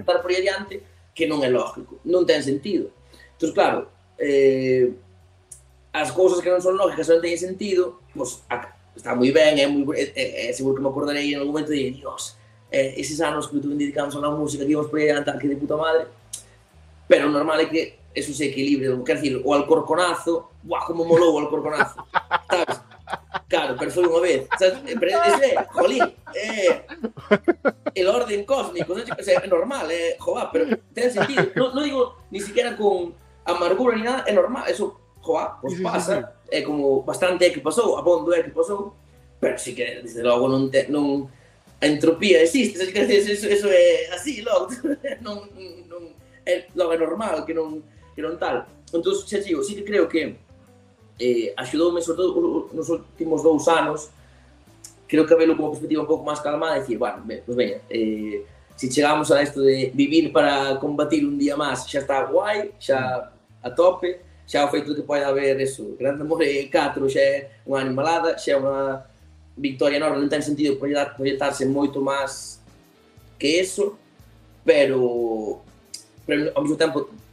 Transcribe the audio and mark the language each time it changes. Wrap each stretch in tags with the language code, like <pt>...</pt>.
<gl>Estar por aí adiante, que non é lógico, non ten sentido. Entón, claro, as cousas que non son lógicas, non teñen sentido, pues, está moi ben, seguro que me acordarei en algún momento de Dios,</gl> <es>esos años que tuve dedicados a la música, que íbamos por ahí a cantar, que de puta madre. Pero normal es que eso se equilibre. Quiero decir, o Alcorconazo, ¡buah, cómo moló o Alcorconazo! ¿Sabes? Claro, pero solo una vez. ¿Sabes? Pero es, jolín, el orden cósmico, ¿sabes? Es normal, joa, pero tiene sentido. No, no digo ni siquiera con amargura ni nada, es normal. Eso, joa, pues sí, pasa. Sí, sí. Como bastante que pasó, a fondo que pasó. Pero sí que, desde luego, no...</es> <gl>A entropía existe, eso é así, logo. Non, logo é normal que non tal. Entón, xa digo, sí que creo que axudoume, sobre todo nos últimos dous anos, creo que a verlo como perspectiva un pouco máis calmada, dicir, bueno, pues veña, se chegamos a isto de vivir para combatir un día máis, xa está guai, xa a tope, xa o feito de que poida haber eso, Grande Amore 4 xa é unha animalada, xa é unha victoria enorme, non ten sentido proyectarse moito máis que eso, pero ao mesmo tempo,</gl>